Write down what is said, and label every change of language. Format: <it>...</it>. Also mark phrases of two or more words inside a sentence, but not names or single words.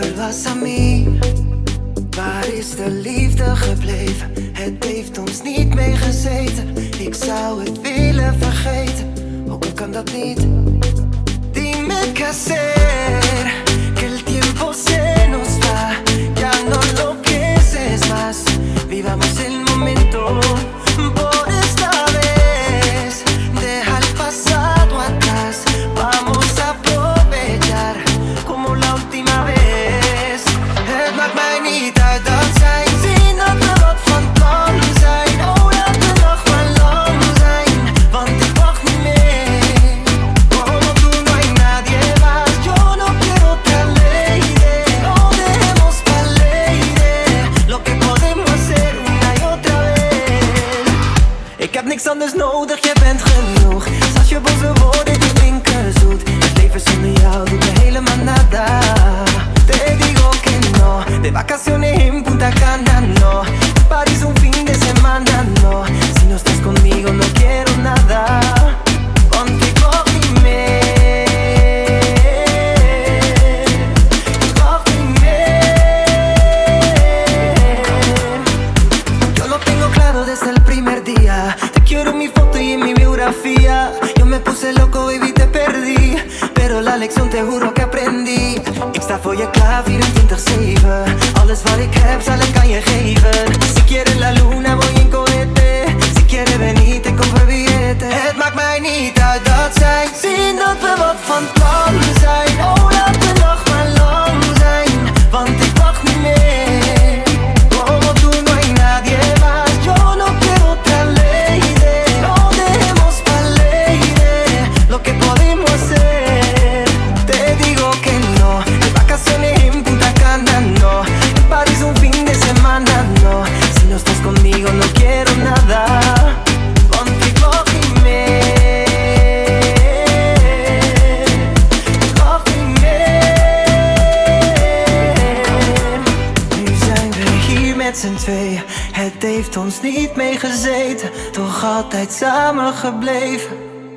<es>pasa a mí?</es> <nl>Waar is de liefde gebleven? Het heeft ons niet meegezeten. Ik zou het willen vergeten, ook al kan dat niet.</nl> <es>Dime qué hacer, que el tiempo se nos va. Ya no lo pienses más, vivamos el momento. Por esta vez, deja el pasado atrás. Vamos a aprovechar como la última vez.</es> <nl>Het maakt mij niet uit dat zij zien dat we wat van plan zijn. Oh, laat de nacht maar lang zijn, want ik wacht niet meer.</nl> <es>Como tú no hay nadie más, yo no quiero otra lady. No dejemos pa' lady lo que podemos hacer una y otra vez.</es> <nl>Ik heb niks anders nodig, jij bent genoeg. Als je boze woorden die klinken zoet. Het leven zonder jou doet me helemaal nada.</nl> <es>Te digo que no, de vacaciones en Punta Cana no. París un fin de semana no. Si no estás conmigo no quiero nada.</es> <nl>Want ik wacht niet meer. Ik wacht niet meer.</nl> <es>Yo lo tengo claro desde el primer día. Te quiero en mi foto y en mi biografía. Yo me puse loco, baby, te perdí. Pero la lección te juro que aprendí.</es> <nl>Ik sta voor je klaar 24/7. Alles wat ik heb zal ik aan je geven.</nl> <es>Si quieres la luna voy en cohete. Si quieres venir te compro billete.</es> <nl>Het maakt mij niet uit dat zij zien dat we wat van plan zijn. Oh, laat de nacht maar lang zijn, want ik wacht niet meer.</nl> <es>Como tú no hay nadie más, yo no quiero otra lady. No dejemos pa' lady lo que podemos hacer. Te digo que no, de vacaciones en Punta Cana no. París un fin de semana no. Si no estás conmigo no quiero nada.</es> <nl>Want ik wacht niet meer. Ik wacht niet meer. Nu zijn we hier met z'n tweeën. Het heeft ons niet meegezeten, toch altijd samen gebleven.</nl>